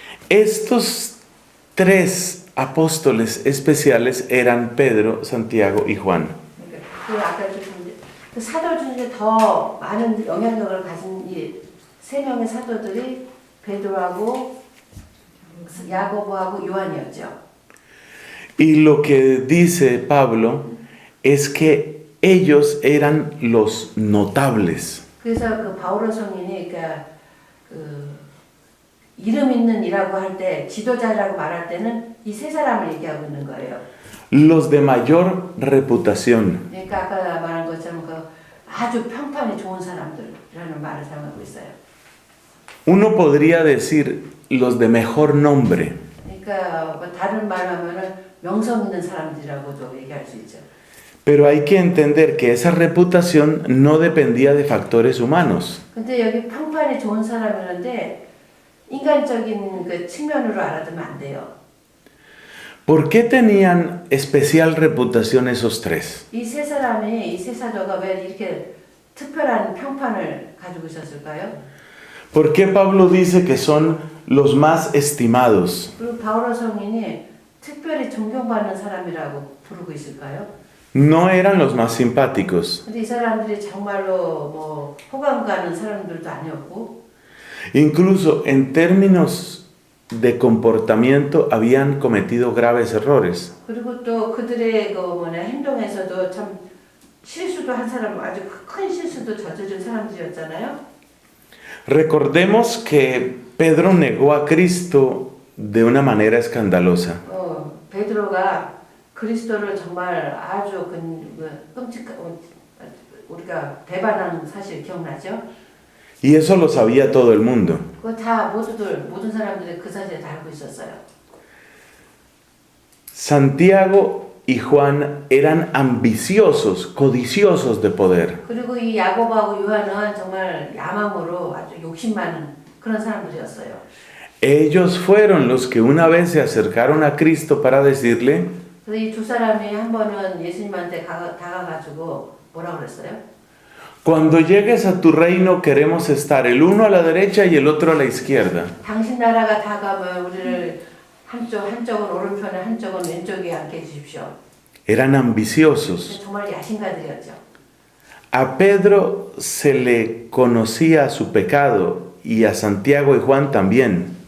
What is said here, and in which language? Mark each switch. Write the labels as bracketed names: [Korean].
[Spanish] Estos 3 apóstoles especiales eran Pedro, Santiago y Juan. [Korean] 그 아까 그 사도 중에 더 많은 영향력을 가진 이 3명의 사도들이 베드로하고 야고보하고 요한이었죠. [Spanish] Y lo que dice Pablo es que ellos eran los notables. [Korean] 그래서 그 바오로 성인이 그러니까 그 이름 있는 이라고 할 때, 지도자라고 말할 때는 이 3사람을 얘기하고 있는 거예요. [Spanish] Los de mayor reputación. [Korean] 그러니까 아까 말한 것처럼 그 아주 평판이 좋은 사람들이라는 말을 사용하고 있어요. [Spanish] Uno podría decir los de mejor nombre. [Korean] 그러니까 뭐 다른 말하면은 명성 있는 사람들이라고도 얘기할 수 있죠. [Spanish] Pero hay que entender que esa reputación no dependía de factores humanos. [Korean] 근데 여기 평판이 좋은 사람이라는데 인간적인 그 측면으로 알아두면 안 돼요. [Spanish] ¿Por qué tenían especial reputación esos 3? [Korean] 이 3사람이, 이 3사도가 왜 이렇게 특별한 평판을 가지고 있었을까요? [Spanish] ¿Por qué Pablo dice que son los más estimados? [Korean] 그리고 바오로 성인이 특별히 존경받는 사람이라고 부르고 있을까요? [Spanish] No eran los más simpáticos. [Korean] 근데 이 사람들이 정말로 뭐 호감 가는 사람들도 아니었고, [Spanish] Incluso en términos de comportamiento habían cometido graves errores. [Korean] 그리고 또 그들의 그 행동에서도 참 실수도 한 사람, 아주 큰 실수도 저지른 사람들이었잖아요. [Spanish] Recordemos que Pedro negó a Cristo de una manera escandalosa. [Korean] 베드로가 그리스도를 정말 아주 끔찍한, 우리가 배반한 사실 기억나죠? [Spanish] Y eso lo sabía todo el mundo. [Korean] 그거 다 모든 사람들이 그 사실을 다 알고 있었어요. [Spanish] Santiago y Juan eran ambiciosos, codiciosos de poder. [Korean] 그리고 이 야고보하고 요한은 정말 야망으로 아주 욕심 많은 그런 사람들이었어요. [Spanish] Ellos fueron los que una vez se acercaron a Cristo para decirle, [Korean] 그래서 이 2사람이 한 번은 예수님한테 다가가지고 뭐라 그랬어요? [Spanish] cuando llegues a tu reino queremos estar el uno a la derecha y el otro a la izquierda. [Korean] 당신 나라가 다가면 우리를 한쪽은 오른편에 한쪽은 왼쪽에 앉게 해주십시오. [Spanish] Eran ambiciosos. [Korean] 정말 야심가들이었죠. [Spanish] A Pedro se le conocía su pecado y a Santiago y Juan también.